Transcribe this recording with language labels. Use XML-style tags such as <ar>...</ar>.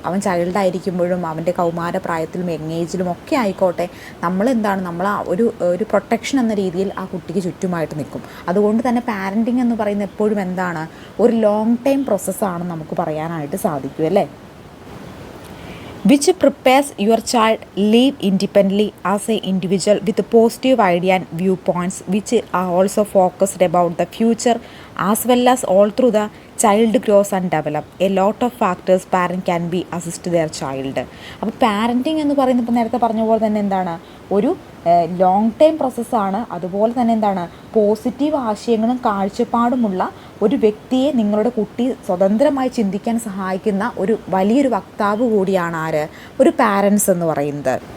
<ml>അവൻ ചൈൽഡ് ആയിരിക്കുമ്പോഴും അവൻ്റെ കൗമാര പ്രായത്തിലും യങ് ഏജിലും ഒക്കെ ആയിക്കോട്ടെ, നമ്മൾ ആ ഒരു പ്രൊട്ടക്ഷൻ എന്ന രീതിയിൽ ആ കുട്ടിക്ക് ചുറ്റുമായിട്ട് നിൽക്കും. അതുകൊണ്ട് തന്നെ പാരൻറ്റിംഗ് എന്ന് പറയുന്നത് എപ്പോഴും ഒരു ലോങ് ടൈം പ്രോസസ്സാണ് നമുക്ക് പറയാനായിട്ട് സാധിക്കും അല്ലേ?</ml> <en>Which prepares your child live independently as an individual with positive idea and viewpoints which are also focused about the future as well as all through the child grows and develop. A lot of factors parent can be assist their child.</en> <ml>അപ്പോൾ parenting എന്ന് പറയുന്നത് ഇപ്പോൾ നേരത്തെ പറഞ്ഞ പോലെ തന്നെ ഒരു long time പ്രോസസ്സാണ്. അതുപോലെ തന്നെ പോസിറ്റീവ് ആശയങ്ങളും കാഴ്ചപ്പാടുമുള്ള ഒരു വ്യക്തിയെ നിങ്ങളുടെ കുട്ടി സ്വതന്ത്രമായി ചിന്തിക്കാൻ സഹായിക്കുന്ന ഒരു വലിയൊരു വക്താവ് കൂടിയാണ് ഒരു പാരൻസ് എന്ന് പറയുന്നത്.</ml>